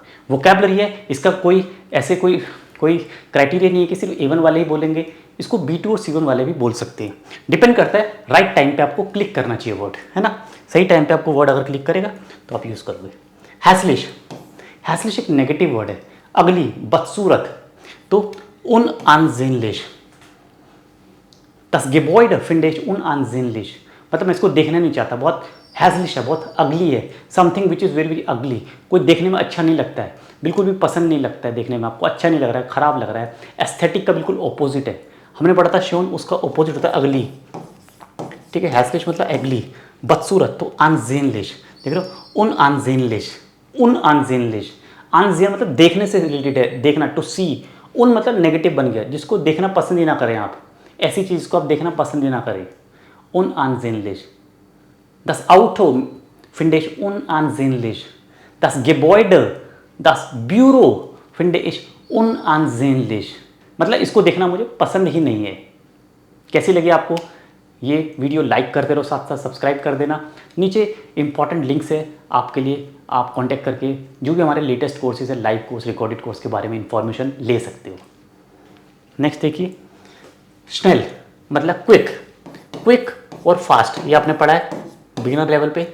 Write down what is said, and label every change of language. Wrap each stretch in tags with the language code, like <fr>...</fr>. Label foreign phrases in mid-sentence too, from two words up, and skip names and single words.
<hi>वोकैबुलरी है, इसका कोई ऐसे कोई क्राइटेरिया नहीं है कि सिर्फ A1 वाले ही बोलेंगे, इसको B2 और C1 वाले भी बोल सकते हैं। डिपेंड करता है</hi> <en>right time</en> <hi>पे आपको क्लिक करना चाहिए वर्ड, है ना। सही टाइम पे आपको वर्ड अगर क्लिक करेगा तो आप यूज़ करोगे। हैसलिश, हैसलिश एक</hi> <en>negative word</en> <hi>है, अगली, बदसूरत। तो अनअनसेनलिश,</hi> <de>das Gebäude finde ich unansehnlich,</de> <hi>मतलब मैं इसको देखना नहीं चाहता, बहुत हैजलिश है, बहुत अगली है,</hi> <en>something which is very very ugly,</en> <hi>कोई देखने में अच्छा नहीं लगता है, बिल्कुल भी पसंद नहीं लगता है, देखने में आपको अच्छा नहीं लग रहा है, ख़राब लग रहा है। एस्थेटिक का बिल्कुल ऑपोजिट है, हमने पढ़ा था शोन, उसका ऑपोजिट होता है अगली। ठीक है, हैजलिश मतलब अगली, बदसूरत। तो अनजेनलिश, देख रहे हो, अनजेनलिश, अनजेनलिश। अनजेन मतलब देखने से रिलेटेड है, देखना,</hi> <en>to see.</en> <hi>मतलब नेगेटिव बन गया, जिसको देखना पसंद ही ना करें आप, ऐसी चीज़ को आप देखना पसंद ही ना करें।</hi> <de>unansehnlich, das Auto finde ich unansehnlich, das Gebäude, das Büro finde ich unansehnlich,</de> <hi>मतलब इसको देखना मुझे पसंद ही नहीं है। कैसी लगी आपको ये वीडियो? लाइक करते रहो, साथ साथ सब्सक्राइब कर देना। नीचे</hi> <en>important links</en> <hi>है आपके लिए, आप कांटेक्ट करके जो भी हमारे</hi> <en>latest courses</en> <hi>है,</hi> <en>live course, recorded course</en> <hi>के बारे में इंफॉर्मेशन ले सकते हो। नेक्स्ट देखिए, स्नेल मतलब क्विक, क्विक और फास्ट, ये आपने पढ़ा है</hi> <en>beginner level</en> <hi>पे।</hi>